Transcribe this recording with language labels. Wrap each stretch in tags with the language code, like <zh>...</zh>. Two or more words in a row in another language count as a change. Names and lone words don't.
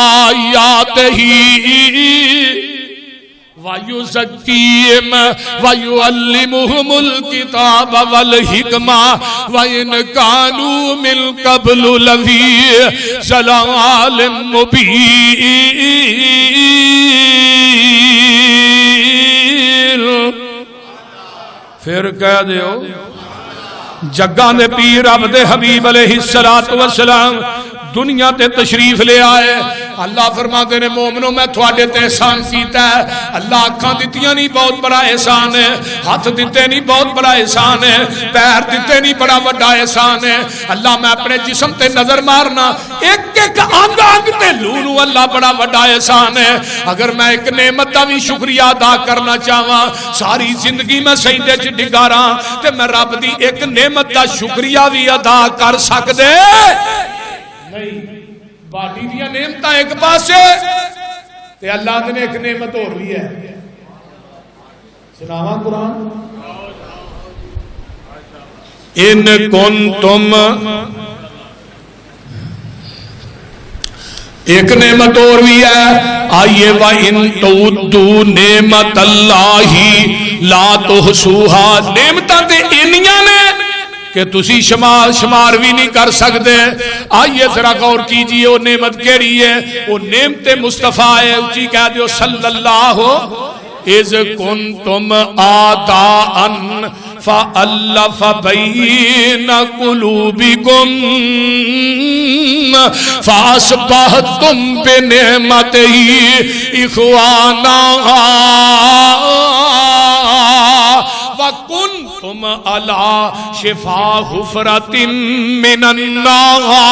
<ar>آيَاتِهِ وَيُزَكِّيهِمْ وَيُعَلِّمُهُمُ الْكِتَابَ وَالْحِكْمَةَ وَإِنْ كَانُوا مِنْ قَبْلُ لَفِي ضَلَالٍ</ar> <pa>مُبِينٍ پھر کہہ دیو جگاں دے پیر عبد حبیب علیہ السلام دنیا تے تشریف لے آئے اللہ فرماتے نے مومنوں میں تھوڑے تے احسان کیتا ہے اللہ آنکھاں دیتیاں نہیں بہت بڑا احسان ہے ہاتھ دیتے نہیں بہت بڑا احسان ہے پیر دیتے نہیں بڑا بڑا احسان ہے اللہ میں اپنے جسم تے نظر مارنا ایک ایک آنگ آنگ تے لونو اللہ بڑا بڑا احسان ہے اگر میں ایک نعمت دا بھی شکریہ ادا کرنا چاہواں ساری زندگی میں سجدے چ ڈگاراں تے میں رب دی ایک نعمت دا شکریہ بھی ادا کر سکدے نہیں باڈی دیا نعمتہ ایک پاسے تے اللہ نے ایک نعمت اور بھی ہے سناواں قرآن</pa> <ar>ان کنتم</ar> <ur>ایک نعمت اور بھی ہے، آئیے</ur> <ar>وَإِن تُعُدُّوا نِعْمَتَ اللَّهِ لَا تُحْصُوهَا،</ar> <pa>نعمتاں تے انیاں نے کہ تسی شمار بھی نہیں کر سکتے۔</pa> <ur>آئیے ذرا غور کیجئے وہ نعمت کیڑی ہے؟ وہ نعمت مصطفیٰ ہے۔</ur> <pa>اونچی کہہ دیو</pa> <ar>صلی اللہ اذ کنتم آداء فألف بین قلوبکم فاصبحتم بنعمتہ اخوانا وکنتم علی شفا حفرۃ من النار۔</ar>